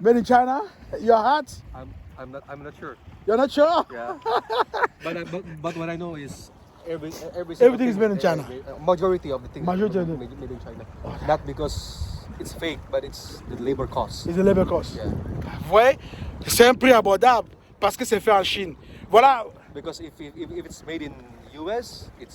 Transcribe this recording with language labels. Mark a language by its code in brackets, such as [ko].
[en] Made in China? Your hat? I'm not sure. You're not sure? Yeah. but what I know is Everything is made in China. Majority of the things Majority of made in China. Not because it's fake, but it's the labor cost. It's the labor cost. Yeah. [fr] Vous voyez? C'est un prix abordable parce que c'est fait en Chine. Voilà. [en] Because if it's made in US,